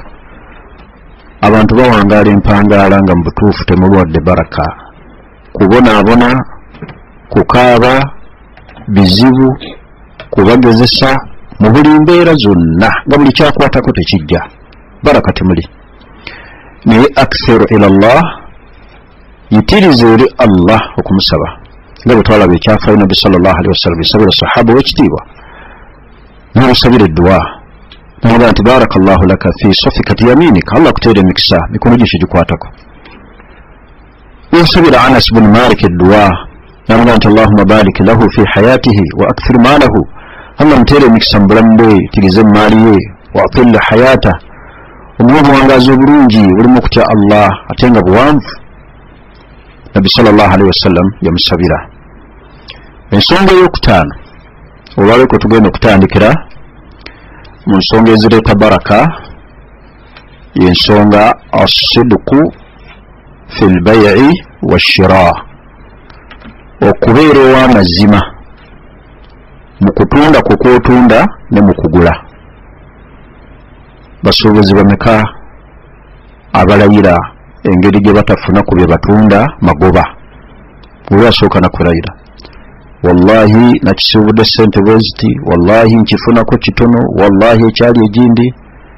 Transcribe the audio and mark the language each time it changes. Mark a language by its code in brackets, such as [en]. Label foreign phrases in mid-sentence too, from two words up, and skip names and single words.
[lg] Abantu bawangaala empangaala nga mu butuufu temulwadde baraka, kubonaabona, kukaaba, bizibu, kubagezesa mu buli mbeera zonna, nga buli kyakwatako tekijja, baraka temuli. Naye [ar] أكثر إلى الله, [lg] yitiriza eri Allah okumusaba, nga bwe twalaba ekyafaayo Nabbi [ar] صلى الله عليه وسلم [lg] esabira sahaba w'ekitiibwa, n'amusabira edduwa, n'agamba nti [ar] بارك الله لك في صفقة يمينك, [lg] Allah akuteere emikisa mikono gye gikwatako. N'asabira Anas bin Malik edduwa, n'agamba nti [ar] اللهم بارك له في حياته وأكثر ماله, [lg] Allah muteere emikisa mu bulamu bwe, tirize maali ye, [ar] وأطل حياة, [lg] omuwa obuwangaazi obulungi bulimu okutya Allah ate nga buwanvu. Nabbi [ar] صلى الله عليه وسلم [lg] yamusabira. Ensonga ey'okutaano, olwaleero tugenda okutandikira mu nsonga ezireeta baraka, y'ensonga [ar] الصدق في البيع والشراء, [lg] okubeera ow'amazima mu kutunda kw'otunda ne mu kugula. Basuubuzi bameka abalayira engeri gye batafuna ku bye batunda magoba, bwe basooka na kulayira, wallahi nakisubudde ssente bweziti, wallahi nkifunako kitono, wallahi ekyali egindi.